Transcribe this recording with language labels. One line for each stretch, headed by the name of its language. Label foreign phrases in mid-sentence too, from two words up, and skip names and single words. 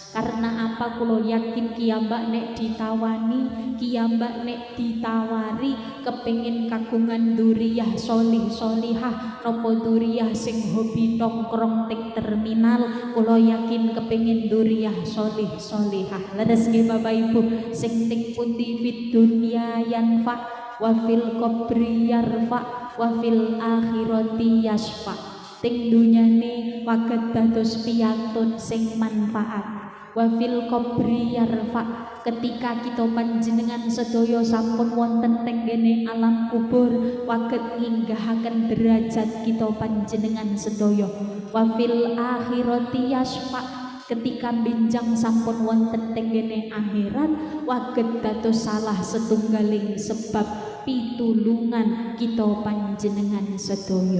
Javanese: Karena apa kula yakin kiyambak nek ditawani, kiyambak nek ditawari kepengin kagungan
Arabic: dzurriyyah sholih sholihah
Javanese: napa dzurriyyah sing hobi nongkrong teng terminal, kula yakin kepengin
Arabic: dzurriyyah sholih sholihah.
Javanese: Leres nggih Bapak Ibu, sing teng pundi
Arabic: fid dunya yanfa wa fil qabri yarfa wa fil akhirati yasfa.
Javanese: Ting dunyane waget dados piyantun sing manfaat,
Arabic: wa fil qabri yarfa,
Javanese: ketika kita panjenengan sedaya sampun wonten tenggene alam kubur waget nginggahaken derajat kita panjenengan sedaya.
Arabic: Wa fil akhirati yasfa,
Javanese: ketika benjang sampun wonten tenggene akhirat waget dados salah setunggaling sebab pitulungan kita panjenengan sedaya.